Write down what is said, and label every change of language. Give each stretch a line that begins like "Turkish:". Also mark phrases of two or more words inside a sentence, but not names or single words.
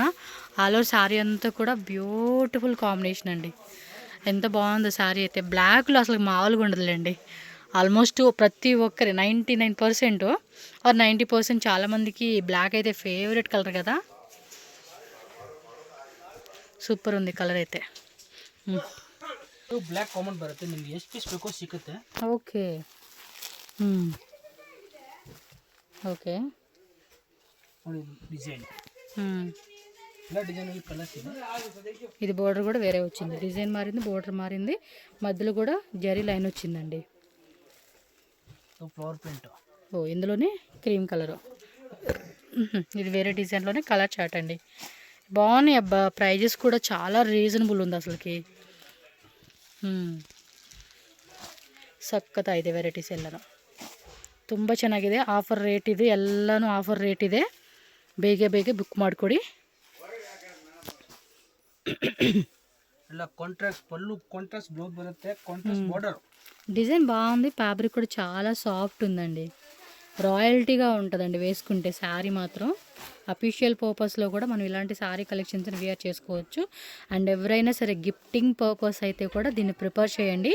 English: All over saree
Telugu: అంతా కూడా
English: beautiful combination
Telugu: అండి. ఎంత బాగుందో శారీ అయితే. బ్లాక్లో అసలు మామూలుగా ఉండదులేండి. ఆల్మోస్ట్ ప్రతి ఒక్కరి 99% ఆర్ 90% చాలామందికి బ్లాక్ అయితే
English: favorite color
Telugu: కదా.
Kannada: ಸೂಪರ್ ఉంది ಕಲರ್ ಐತೆ.
English: black common
Kannada: ಬರುತ್ತೆ, ನಿಮಗೆ ಎಷ್ಟು ಪೀಸ್ ಬೇಕೋ ಸಿಗುತ್ತೆ.
English: Okay, okay,
Kannada: ನೋಡಿ ಡಿಸೈನ್. ಎಲ್ಲ
English: design colors
Kannada: ಇದೆ.
Telugu: ఇది బోర్డర్ కూడా వేరే వచ్చింది, డిజైన్ మారింది, బోర్డర్ మారింది, మధ్యలో కూడా జరీ లైన్ వచ్చిందండి.
English: Flower print.
Telugu: ఓ, ఇందులోనే
English: cream colour.
Telugu: ఇది వేరే డిజైన్లోనే
English: color chart
Telugu: అండి. బాగున్నాయి అబ్బా. ప్రైజెస్ కూడా చాలా రీజనబుల్ ఉంది ಅಸಲಕ್ಕೆ.
Kannada: ಸಕ್ಕತ್ತಾಗಿದೆ ವೆರೈಟೀಸ್ ಎಲ್ಲನೂ ತುಂಬ ಚೆನ್ನಾಗಿದೆ.
English: offer rate
Kannada: ಇದೆ, ಎಲ್ಲನೂ
English: offer rate
Kannada: ಇದೆ. ಬೇಗ ಬೇಗ ಬುಕ್ ಮಾಡಿಕೊಡಿ. ಎಲ್ಲ ಕಾಂಟ್ರಾಸ್ಟ್ పళ్ళు,
English: contrast blouse
Kannada: బರುತ್ತೆ,
English: contrast border.
Telugu: డిజైన్ బాగుంది, ఫ్యాబ్రిక్ కూడా చాలా సాఫ్ట్ ఉందండి. రాయల్టీగా ఉంటుందండి వేసుకుంటే శారీ మాత్రం. అఫీషియల్ పర్పస్లో కూడా మనం ఇలాంటి శారీ కలెక్షన్స్ని వేర్ చేసుకోవచ్చు. అండ్ ఎవరైనా సరే
English: gifting purpose
Telugu: అయితే కూడా దీన్ని ప్రిపేర్ చేయండి.